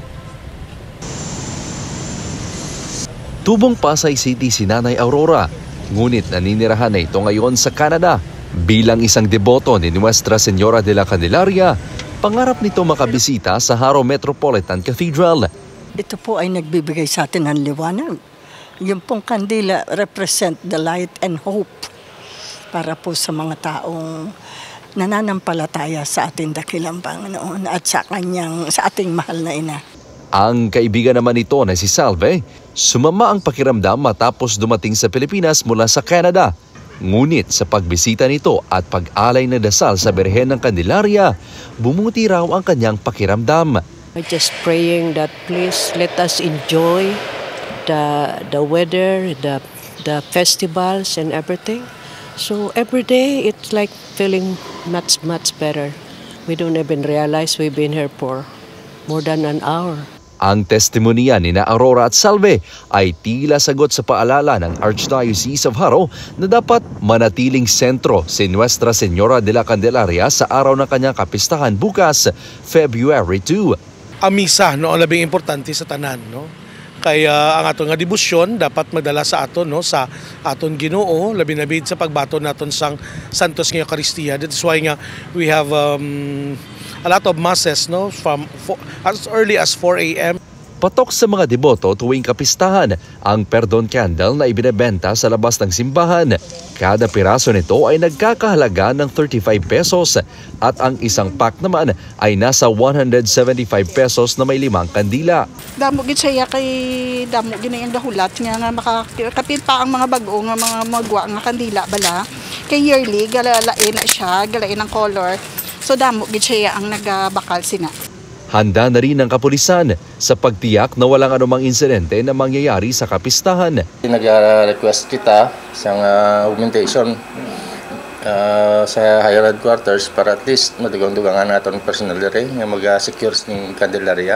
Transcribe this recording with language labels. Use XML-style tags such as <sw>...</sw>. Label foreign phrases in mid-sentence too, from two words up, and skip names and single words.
<tl>Tubong Pasay City si Nanay Aurora, ngunit naninirahan na ito ngayon sa Canada. Bilang isang deboto ni Nuestra Señora de la Candelaria, pangarap nito makabisita sa Haro Metropolitan Cathedral. Ito po ay nagbibigay sa atin ng liwanag. Yung pong kandila</tl> <en>represent the light and hope</en> <tl>para po sa mga taong nananampalataya sa ating dakilang Panginoon at sa ating mahal na ina. Ang kaibigan naman nito na si Salve, sumama ang pakiramdam matapos dumating sa Pilipinas mula sa Canada. Ngunit sa pagbisita nito at pag-alay na dasal sa Birhen ng Candelaria, bumuti raw ang kanyang pakiramdam.</tl> <en>We're just praying that please let us enjoy the weather, the festivals and everything. So every day it's like feeling much better. We don't even realize we've been here for more than an hour.</en> <tl>Ang testimonya ni na Aurora at Salve ay tila sagot sa paalala ng Archdiocese of Haro na dapat manatiling sentro si Nuestra Señora de la Candelaria sa araw ng kanyang kapistahan bukas, February 2.</tl> <hil>Ang misa no, ang labing importante sa tanan. No? Kaya ang aton nga debosyon dapat magdala sa aton no, sa aton Ginoo, labi na bid sa pagbaton naton sang Santos nga Eucharistia.</hil> <en>That's why nga we have a lot of masses no from as early as 4 a.m.</en> <tl>Patok sa mga deboto tuwing kapistahan ang perdon candle na ibinebenta sa labas ng simbahan. Kada piraso nito ay nagkakahalaga ng 35 pesos at ang isang pack naman ay nasa 175 pesos na may 5 kandila.</tl> <hil>Damo gid siya kay damo gid ang dahulat nga makakapit pa ang mga bag-o nga mga magwa nga kandila bala. Kay yearly galalain na siya, galain ang color. So damo gid siya ang nagabakal sina.</hil> <tl>Handa na rin ang kapulisan sa pagtiyak na walang anumang insidente na mangyayari sa kapistahan.</tl> <hil>Nag-request kita sa augmentation sa</hil> <en>higher headquarters</en> <hil>para</hil> <en>at least</en> <hil>madugang-dugangan natin personal rin nga mag-secure ng Candelaria.</hil>